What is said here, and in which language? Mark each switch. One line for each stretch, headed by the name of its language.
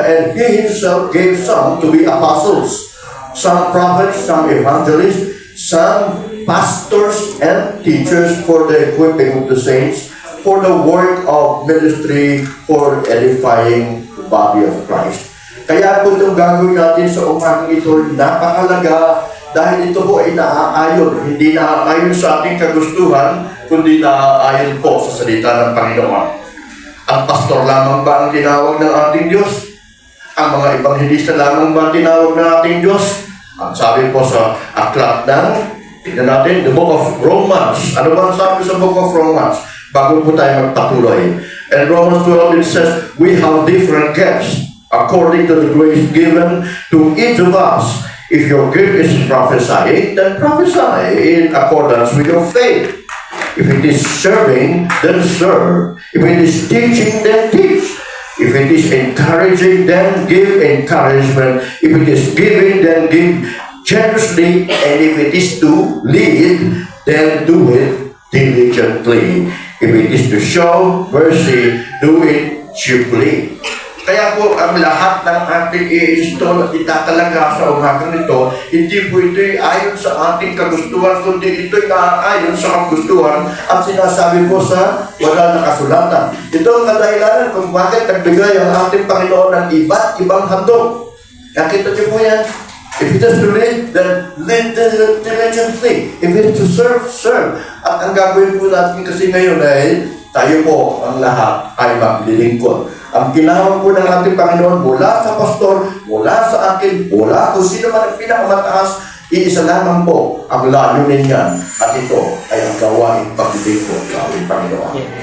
English: And he himself gave some to be apostles, some prophets, some evangelists, some pastors and teachers for the equipping of the saints, for the work of ministry, for edifying the body of Christ.
Filipino: Kaya po itong gagawin natin sa umagang ito, napakalaga dahil ito po ay naaayon. Hindi naaayon sa ating kagustuhan, kundi naaayon po sa salita ng Panginoon. Ang pastor lamang ba ang tinawag ng ating Diyos? Ang mga ebanghelista lamang ba ang tinawag ng ating Diyos? Ang sabi po sa aklat ng, tignan natin,
English: the book of Romans.
Filipino: Ano ba ang sabi sa book of Romans? Bago po tayo magpatuloy.
English: And Romans 12, it says, we have different gifts according to the grace given to each of us. If your gift is prophesying, then prophesy in accordance with your faith. If it is serving, then serve. If it is teaching, then teach. If it is encouraging, then give encouragement. If it is giving, then give generously. And if it is to lead, then do it diligently. If it is to show mercy, do it cheerfully.
Filipino: Kaya po ang lahat ng ating i-install at itatalaga sa umagang nito, hindi po ito'y ayon sa ating kagustuhan, kundi ito'y naaayon sa kagustuhan at sinasabi po sa wala na kasulatan. Ito ang kadahilanan kung bakit nagbigay ang ating Panginoon ng iba't ibang handog. Nakita niyo po yan?
English: If it is to lead, then lead diligently. If it is to serve, serve.
Filipino: At ang gagawin po natin kasi ngayon ay tayo po ang lahat ay maglilingkod. Ang tinawag po ng ating Panginoon mula sa pastor, mula sa akin, mula kung sino man ang pinakamataas, iisa lamang po ang layunin niyan. At ito ay ang gawain paglilingkod ng ating Panginoon.